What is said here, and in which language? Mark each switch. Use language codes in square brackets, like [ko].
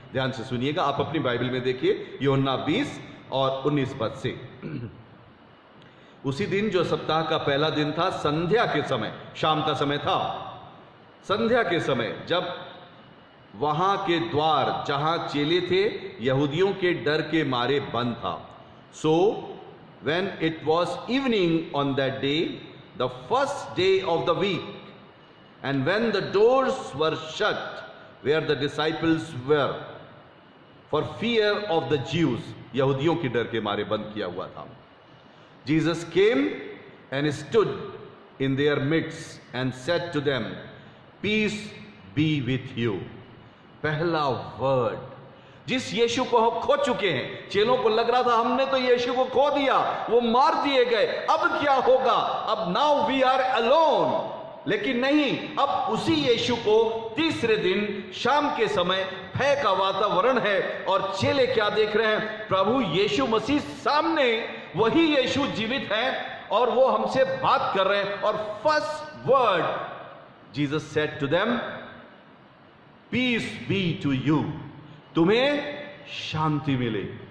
[hi] ध्यान से सुनिएगा, आप अपनी बाइबल में देखिए यूहन्ना 20 और 19 पद से। उसी दिन जो सप्ताह का पहला दिन था, संध्या के समय, शाम का समय था, संध्या के समय, जब वहां के द्वार जहां चेले थे यहूदियों के डर के मारे बंद था। [en] so when it was evening on that day, the first day of the week, and when the doors were shut where the disciples were, for fear of the Jews, [hi] यहूदियों के डर के मारे बंद किया हुआ था, [en] Jesus came and stood in their midst and said to them, peace be with you। [hi] पहला वर्ड, जिस यीशु को हम खो चुके हैं। चेलों को लग रहा था हमने तो यीशु को खो दिया, वो मार दिए गए, अब क्या होगा, अब [en] Now we are alone. [hi] लेकिन नहीं, अब उसी यीशु को तीसरे दिन शाम के समय भय का वातावरण है और चेले क्या देख रहे हैं, प्रभु यीशु मसीह सामने, वही यीशु जीवित है और वो हमसे बात कर रहे हैं। और [en] first word Jesus said to them, peace be to you, [hi] तुम्हें शांति मिले।